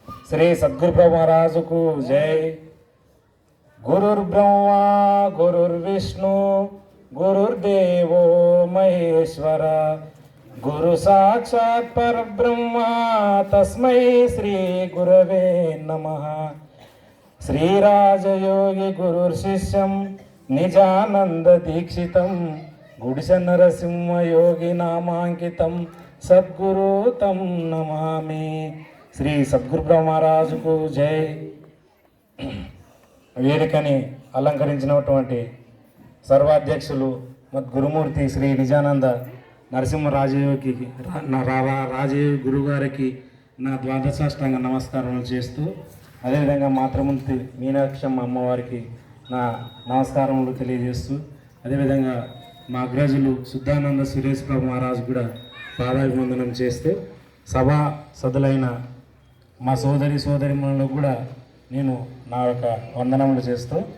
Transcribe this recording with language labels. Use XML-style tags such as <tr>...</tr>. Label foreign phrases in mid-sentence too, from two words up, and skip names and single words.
<hi>श्री सद्गुरु महाराज को जय।</hi> <sa>गुरुर्ब्रह्मा गुरुर्विष्णु गुरुर्देवो महेश्वर गुरु साक्षात् परब्रह्मा तस्मै श्री गुरवे नमः। श्रीराजयोगी गुरुर्शिष्यं निजानंद दीक्षितं गुडिस नरसिंह योगी नामांकितं सद्गुरु तं नमामि।</sa> <te>శ్రీ సద్గురు బ్రహ్మరాజుకు జై। వేదికని అలంకరించినటువంటి సర్వాధ్యక్షులు గురుమూర్తి శ్రీ నిజానంద నరసింహ రాజయోగి రాజయోగి గురుగారికి నా ద్వాదశాష్టాంగ నమస్కారములు చేస్తూ, అదేవిధంగా మాతృమూర్తి మీనాక్షమ్మ అమ్మవారికి నా నమస్కారములు తెలియజేస్తూ, అదేవిధంగా మా అగ్రజులు శుద్ధానంద సురేష్ ప్రభు మహారాజు కూడా పాదాభివందనం చేస్తూ, సభా సదులైన మా సోదరిమణులకు కూడా నేను నా యొక్క వందనములు చేస్తూ,</te>